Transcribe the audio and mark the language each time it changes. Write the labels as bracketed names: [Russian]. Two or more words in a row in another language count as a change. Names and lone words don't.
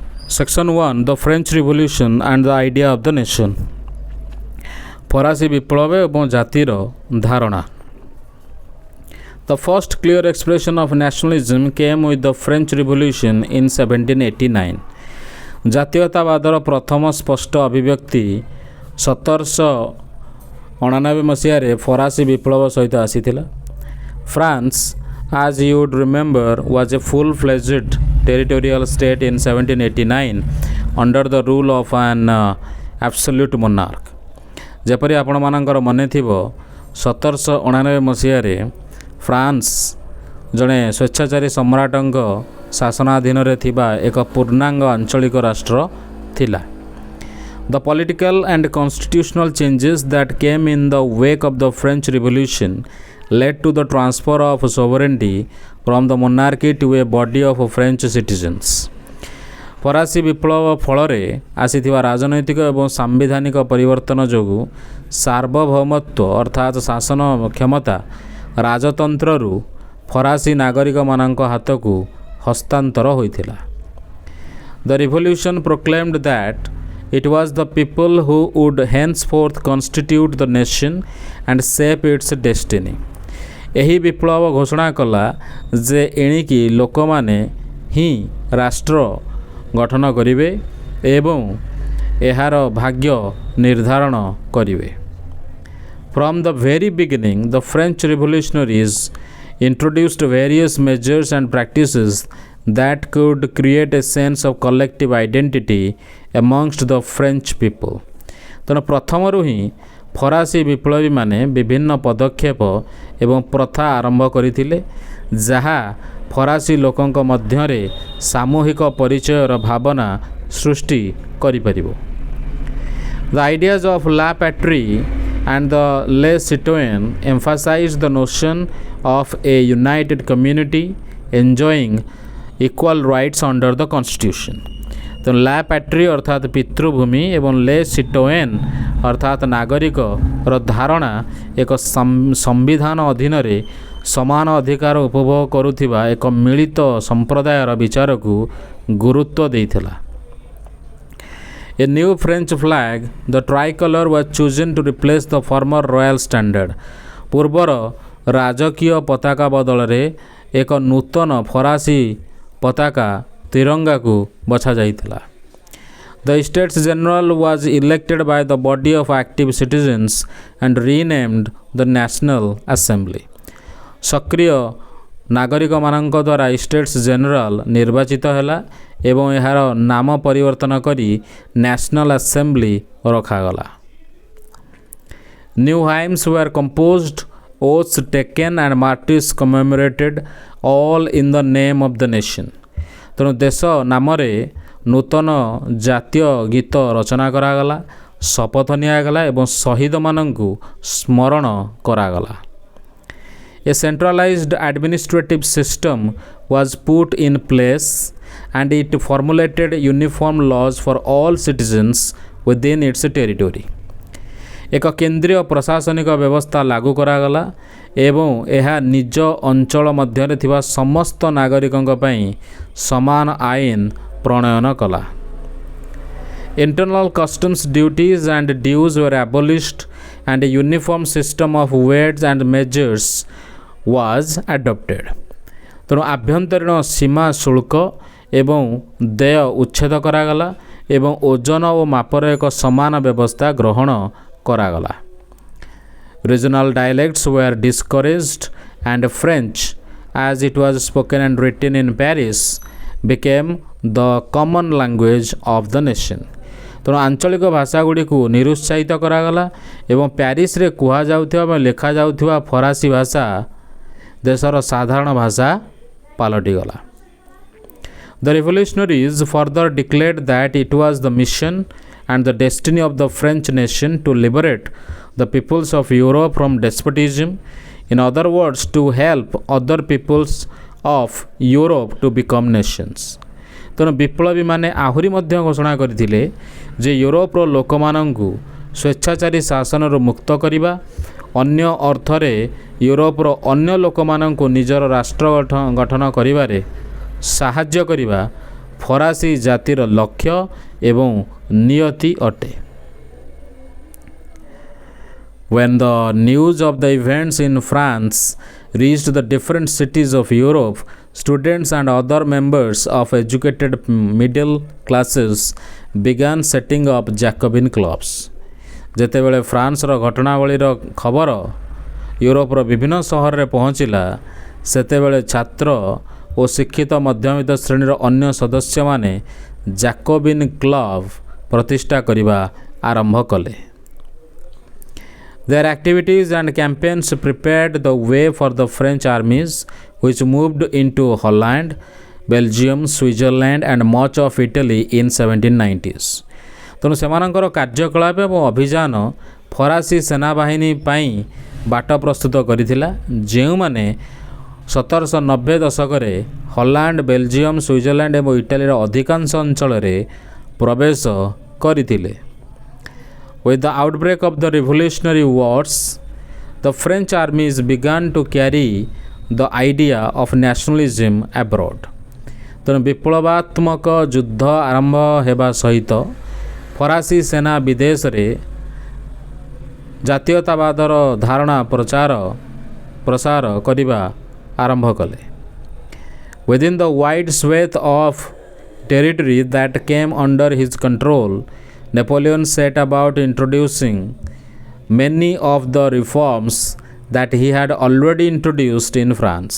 [English] Section 1 The French Revolution and the Idea of the Nation. [Odia] ଫରାସୀ ବିପ୍ଳବ ଏବଂ ଜାତିର ଧାରଣା. [English] The first clear expression of nationalism came with the French Revolution in 1789. [Odia] ଜାତୀୟତାବାଦର ପ୍ରଥମ ସ୍ପଷ୍ଟ ଅଭିବ୍ୟକ୍ତି 1789 ମସିହାରେ ଫରାସୀ ବିପ୍ଳବ ସହିତ ଆସିଥିଲା. [English] France, as you would remember, was a full-fledged territorial state in 1789 under the rule of an absolute monarch. [Odia] ଯେପରି ଆପଣମାନଙ୍କର ମନେ ଥିବ 1789 ମସିହାରେ ଫ୍ରାନ୍ସ ଜଣେ ସ୍ୱେଚ୍ଛାଚାରୀ ସମ୍ରାଟଙ୍କ ଶାସନାଧୀନରେ ଥିବା ଏକ ପୂର୍ଣ୍ଣାଙ୍ଗ ଆଞ୍ଚଳିକ ରାଷ୍ଟ୍ର ଥିଲା. [English] The political and constitutional changes that came in the wake of the French Revolution led to the transfer of sovereignty from the monarchy to a body of French citizens. [Odia] ଫରାସୀ ବିପ୍ଳବ ଫଳରେ ଆସିଥିବା ରାଜନୈତିକ ଏବଂ ସାମ୍ବିଧାନିକ ପରିବର୍ତ୍ତନ ଯୋଗୁଁ ସାର୍ବଭୌମତ୍ୱ ଅର୍ଥାତ୍ ଶାସନ କ୍ଷମତା ରାଜତନ୍ତ୍ରରୁ ଫରାସୀ ନାଗରିକମାନଙ୍କ ହାତକୁ ହସ୍ତାନ୍ତର ହୋଇଥିଲା. [English] The revolution proclaimed that it was the people who would henceforth constitute the nation and shape its destiny. [Odia] ଏହି ବିପ୍ଳବ ଘୋଷଣା କଲା ଯେ ଏଣିକି ଲୋକମାନେ ହିଁ ରାଷ୍ଟ୍ର ଗଠନ କରିବେ ଏବଂ ଏହାର ଭାଗ୍ୟ ନିର୍ଦ୍ଧାରଣ କରିବେ. [English] From the very beginning, the French revolutionaries introduced various measures and practices that could create a sense of collective identity amongst the French people. [Odia] ତେଣୁ ପ୍ରଥମରୁ ହିଁ ଫରାସୀ ବିପ୍ଳବୀମାନେ ବିଭିନ୍ନ ପଦକ୍ଷେପ ଏବଂ ପ୍ରଥା ଆରମ୍ଭ କରିଥିଲେ ଯାହା ଫରାସୀ ଲୋକଙ୍କ ମଧ୍ୟରେ ସାମୂହିକ ପରିଚୟର ଭାବନା ସୃଷ୍ଟି କରିପାରିବ. [English] The ideas of [French] La Patrie [English] and the [French] Les Citoyens [English] emphasized the notion of a united community enjoying equal rights under the Constitution. [Odia] ତ [French] La Patrie [Odia] ଅର୍ଥାତ୍ ପିତୃଭୂମି ଏବଂ [French] Les Citoyens [Odia] ଅର୍ଥାତ୍ ନାଗରିକର ଧାରଣା ଏକ ସମ୍ବିଧାନ ଅଧୀନରେ ସମାନ ଅଧିକାର ଉପଭୋଗ କରୁଥିବା ଏକ ମିଳିତ ସମ୍ପ୍ରଦାୟର ବିଚାରକୁ ଗୁରୁତ୍ୱ ଦେଇଥିଲା. [English] A new French flag, the tricolor, was chosen to replace the former royal standard. [Odia] ପୂର୍ବର ରାଜକୀୟ ପତାକା ବଦଳରେ ଏକ ନୂତନ ଫରାସୀ ପତାକା ତିରଙ୍ଗାକୁ ବଛାଯାଇଥିଲା. [English] The States General was elected by the body of active citizens and renamed the National Assembly. [Odia] ସକ୍ରିୟ ନାଗରିକମାନଙ୍କ ଦ୍ୱାରା ଷ୍ଟେଟ୍ସ ଜେନେରାଲ ନିର୍ବାଚିତ ହେଲା ଏବଂ ଏହାର ନାମ ପରିବର୍ତ୍ତନ କରି ନ୍ୟାସନାଲ ଆସେମ୍ବଲି ରଖାଗଲା. [English] New hymns were composed, oaths taken and martyrs commemorated, all in the name of the nation. [Odia] ତେଣୁ ଦେଶ ନାମରେ ନୂତନ ଜାତୀୟ ଗୀତ ରଚନା କରାଗଲା, ଶପଥ ନିଆଗଲା ଏବଂ ଶହୀଦମାନଙ୍କୁ ସ୍ମରଣ କରାଗଲା. [English] A centralized administrative system was put in place and it formulated uniform laws for all citizens within its territory. [Odia] ଏକ କେନ୍ଦ୍ରୀୟ ପ୍ରଶାସନିକ ବ୍ୟବସ୍ଥା ଲାଗୁ କରାଗଲା ଏବଂ ଏହା ନିଜ ଅଞ୍ଚଳ ମଧ୍ୟରେ ଥିବା ସମସ୍ତ ନାଗରିକଙ୍କ ପାଇଁ ସମାନ ଆଇନ ପ୍ରଣୟନ କଲା. [English] Internal customs duties and dues were abolished and a uniform system of weights and measures was adopted. [Odia] ତେଣୁ ଆଭ୍ୟନ୍ତରୀଣ ସୀମା ଶୁଳ୍କ ଏବଂ ଦେୟ ଉଚ୍ଛେଦ କରାଗଲା ଏବଂ ଓଜନ ଓ ମାପର ଏକ ସମାନ ବ୍ୟବସ୍ଥା ଗ୍ରହଣ କରାଗଲା. [English] Regional dialects were discouraged and French, as it was spoken and written in Paris, became the common language of the nation. [Odia] ତେଣୁ ଆଞ୍ଚଳିକ ଭାଷାଗୁଡ଼ିକୁ ନିରୁତ୍ସାହିତ କରାଗଲା ଏବଂ ପ୍ୟାରିସରେ କୁହାଯାଉଥିବା ବା ଲେଖାଯାଉଥିବା ଫରାସୀ ଭାଷା ଦେଶର ସାଧାରଣ ଭାଷା ପାଲଟିଗଲା. [English] The revolutionaries further declared that it was the mission and the destiny of the French nation to liberate the peoples of Europe from despotism. In other words, to help other peoples of Europe to become nations. [Odia] ତେଣୁ ବିପ୍ଳବୀମାନେ ଆହୁରି ମଧ୍ୟ ଘୋଷଣା କରିଥିଲେ ଯେ ୟୁରୋପର ଲୋକମାନଙ୍କୁ ସ୍ୱେଚ୍ଛାଚାରୀ ଶାସନରୁ ମୁକ୍ତ କରିବା, ଅନ୍ୟ ଅର୍ଥରେ ୟୁରୋପର ଅନ୍ୟ ଲୋକମାନଙ୍କୁ ନିଜର ରାଷ୍ଟ୍ର ଗଠନ କରିବାରେ ସାହାଯ୍ୟ କରିବା ଫରାସୀ ଜାତିର ଲକ୍ଷ୍ୟ ଏବଂ ନିୟତି ଅଟେ। [English] When the news of the events in France reached the different cities of Europe, students and other members of educated middle classes began setting up Jacobin clubs. [Odia] ଯେତେବେଳେ ଫ୍ରାନ୍ସର ଘଟଣାବଳୀର ଖବର ୟୁରୋପର ବିଭିନ୍ନ ସହରରେ ପହଞ୍ଚିଲା, ସେତେବେଳେ ଛାତ୍ର ଓ ଶିକ୍ଷିତ ମଧ୍ୟବିତ୍ତ ଶ୍ରେଣୀର ଅନ୍ୟ ସଦସ୍ୟମାନେ ଜାକୋବିନ୍ କ୍ଲବ୍ ପ୍ରତିଷ୍ଠା କରିବା ଆରମ୍ଭ କଲେ। [English] Their activities and campaigns prepared the way for the French armies, which moved into Holland, Belgium, Switzerland and much of Italy in 1790s. [Odia] ତେଣୁ ସେମାନଙ୍କର କାର୍ଯ୍ୟକଳାପ ଏବଂ ଅଭିଯାନ ଫରାସୀ ସେନାବାହିନୀ ପାଇଁ ବାଟ ପ୍ରସ୍ତୁତ କରିଥିଲା, ଯେଉଁମାନେ 1790 ଦଶକରେ ହଲାଣ୍ଡ, ବେଲଜିୟମ, ସୁଇଜରଲ୍ୟାଣ୍ଡ ଏବଂ ଇଟାଲୀର ଅଧିକାଂଶ ଅଞ୍ଚଳରେ ପ୍ରବେଶ କରିଥିଲେ। [English] With the outbreak of the Revolutionary Wars, the French armies began to carry the idea of nationalism abroad. [Odia] ତେଣୁ ବିପ୍ଳବାତ୍ମକ ଯୁଦ୍ଧ ଆରମ୍ଭ ହେବା ସହିତ ଫରାସୀ ସେନା ବିଦେଶରେ ଜାତୀୟତାବାଦର ଧାରଣା ପ୍ରସାର କରିବା ଆରମ୍ଭ କଲେ। [English] Within the wide swath of territory that came under his control, Napoleon set about introducing many of the reforms that he had already introduced in France.